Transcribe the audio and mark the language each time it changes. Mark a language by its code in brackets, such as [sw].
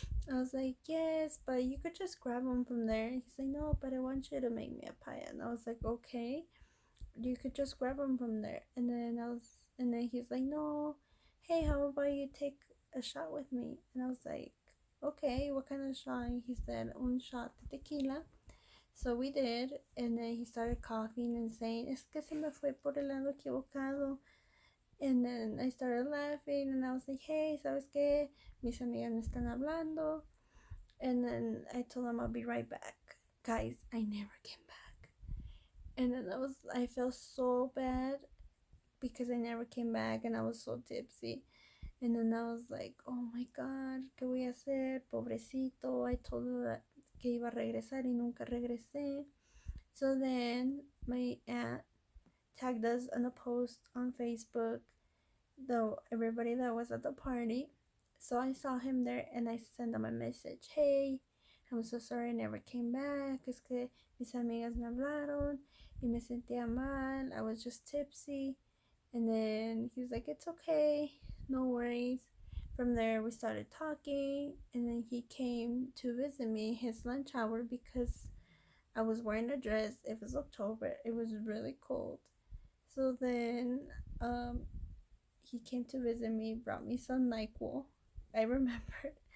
[en] I was like, yes, but you could just grab them from there. He's like, no, but I want you to make me a pie. And I was like, okay, you could just grab them from there. And then he's like, no, hey, how about you take a shot with me? And I was like, okay, what kind of shot? And he said, [es] un shot de tequila. [en] So we did, and then he started coughing and saying, [es] es que se me fue por el lado equivocado. [en] And then I started laughing, and I was like, hey, [es] ¿sabes qué? Mis amigas me están hablando. [en] And then I told him I'll be right back. Guys, I never came back. And then I felt so bad because I never came back, and I was so tipsy. And then I was like, oh my God, [es] ¿qué voy a hacer? Pobrecito. [en] I told her that [es] que iba a regresar y nunca regresé. [en] So then my aunt tagged us on a post on Facebook, though everybody that was at the party. So I saw him there, and I sent him a message. Hey, I'm so sorry I never came back. [es] Es que mis amigas me hablaron y me sentía mal. [en] I was just tipsy. And then he's like, it's okay, no worries. From there we started talking, and then he came to visit me his lunch hour because I was wearing a dress. It was October, it was really cold. So then he came to visit me, brought me some NyQuil, I remember.